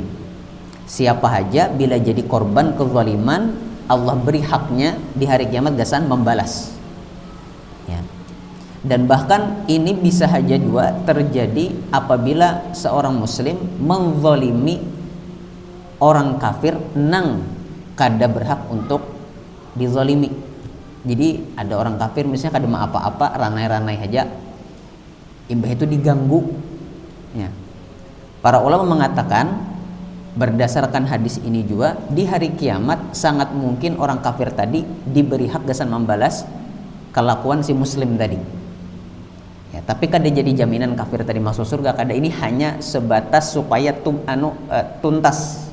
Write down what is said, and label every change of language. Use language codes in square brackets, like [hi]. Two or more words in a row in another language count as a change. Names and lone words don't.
[bjn] Siapa saja bila jadi korban kezaliman, Allah beri haknya di hari kiamat gasan membalas. Ya. Dan bahkan ini bisa saja juga terjadi apabila seorang muslim menzalimi orang kafir nang kada berhak untuk dizalimi. Jadi ada orang kafir misalnya kada apa-apa, ranai-ranai saja, imbah itu diganggu. Ya. Para ulama mengatakan berdasarkan hadis ini juga, di hari kiamat sangat mungkin orang kafir tadi diberi hak gasan membalas kelakuan si muslim tadi. Ya, tapi kada jadi jaminan kafir tadi masuk surga, kada, ini hanya sebatas supaya tuntas.